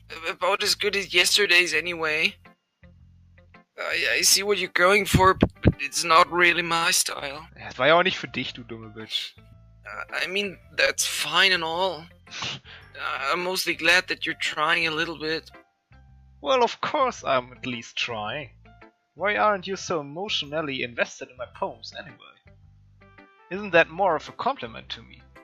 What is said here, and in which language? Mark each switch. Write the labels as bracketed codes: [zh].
[en] About as good as yesterday's anyway. I see what you're going for, but it's not really my style. [de] Ja, das war ja auch nicht für dich, du dumme Bitch. [en] I mean, that's fine and all. I'm mostly glad that you're trying a little bit. Well, of course I'm at least trying. Why aren't you so emotionally invested in my poems anyway? Isn't that more of a compliment to me?